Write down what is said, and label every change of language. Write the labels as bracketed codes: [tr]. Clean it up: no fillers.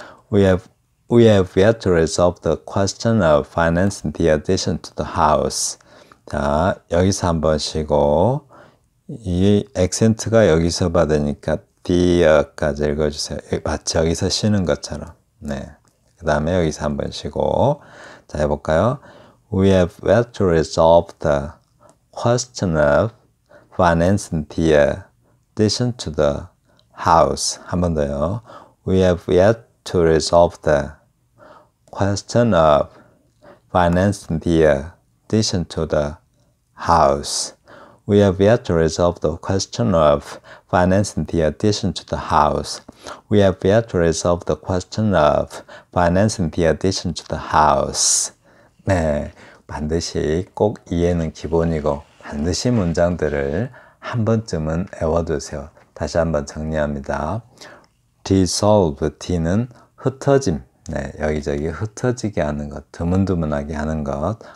[en] We have yet to resolve the question of financing the addition to the house. [ko] 자, 여기서 한번 쉬고 이 액센트가 여기서 받으니까 the까지 읽어주세요. 마치 여기서 쉬는 것처럼. 네. 그 다음에 여기서 한번 쉬고 자 해볼까요? [en] We have yet to resolve the question of financing the addition to the house. [ko] 한 번 더요. [en] We have yet to resolve the question of financing the addition to the house. We have yet to resolve the question of financing the addition to the house. We have yet to resolve the question of financing the addition to the house. [ko] 네, 반드시 꼭 이해는 기본이고 반드시 문장들을 한 번쯤은 외워두세요. 다시 한번 정리합니다. dissolve, D는 흩어짐, 네, 여기저기 흩어지게 하는 것, 드문드문하게 하는 것.